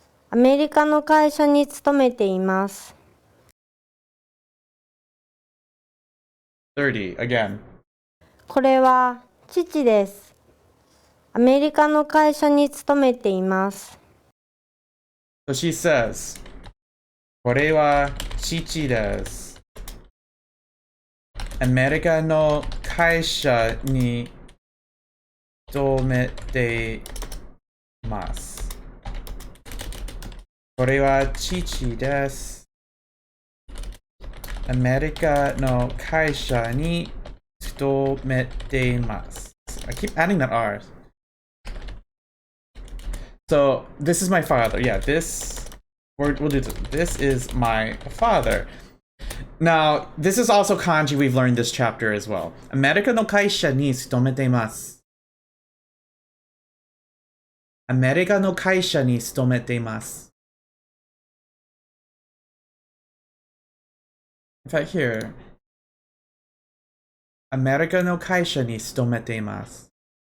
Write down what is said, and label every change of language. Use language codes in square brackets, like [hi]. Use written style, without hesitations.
[ja] アメリカの会社に勤めています。 [en] 30 again. [ja] これは父です。アメリカの会社に勤めています。 [en] So she says, [ja] これは父です。アメリカの会社に勤めています。これは父です。アメリカの会社に勤めています。 [en] I keep adding that R. So this is my father. Yeah, we'll do this. This is my father. Now, this is also kanji we've learned this chapter as well. [ja] アメリカの会社に勤めています。アメリカの会社に勤めています。 [en] In fact, here, [ja] アメリカの会社に勤めています。